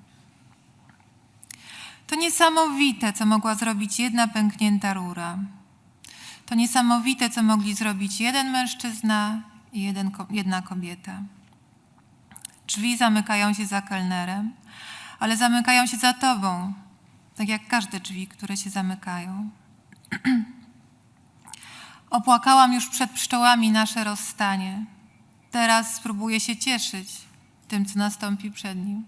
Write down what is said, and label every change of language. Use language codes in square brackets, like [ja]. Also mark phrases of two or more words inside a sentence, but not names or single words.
[pl] To niesamowite, co mogła zrobić jedna pęknięta rura. To niesamowite, co mogli zrobić jeden mężczyzna i jedna kobieta. Drzwi zamykają się za kelnerem, ale zamykają się za tobą, tak jak każde drzwi, które się zamykają. Opłakałam już przed pszczołami nasze rozstanie. Teraz spróbuję się cieszyć tym, co nastąpi przed nim.